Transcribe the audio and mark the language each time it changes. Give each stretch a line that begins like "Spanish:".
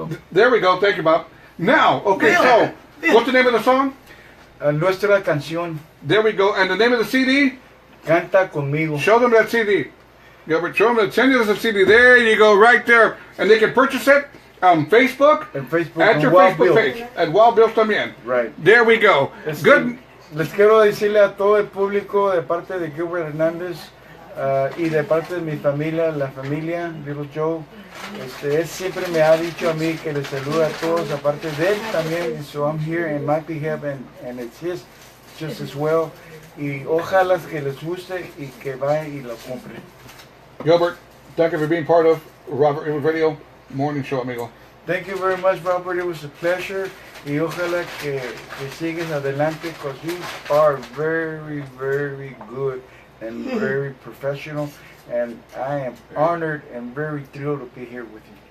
English: there we go. Thank you, Bob. Now, okay, so what's the name of the song?
Spanish: Nuestra Canción.
English: There we go. And the name of the CD?
Spanish: Canta Conmigo.
English: Show them that CD. Gilbert, show them, send you the CD. There you go, right there. And they can purchase it on Facebook. At your Facebook page. At Wild Bill también. Right. There we go. Good.
Spanish: Les quiero decirle a todo el público de parte de Gilbert Hernandez y de parte de mi familia, la familia Little Joe. Él siempre me ha dicho a mí que les saluda a todos, aparte de él también.
English: So I'm here in my behalf and it's his just as well.
Spanish: Y ojalá que les guste y que vayan y lo compren.
English: Gilbert, thank you for being part of Robert Rivas Radio Morning Show, amigo. Thank you very much, Robert. It was a pleasure.
Spanish: Y ojalá que sigan adelante
English: because you are very, very good and very professional. And I am honored and very thrilled to be here with you.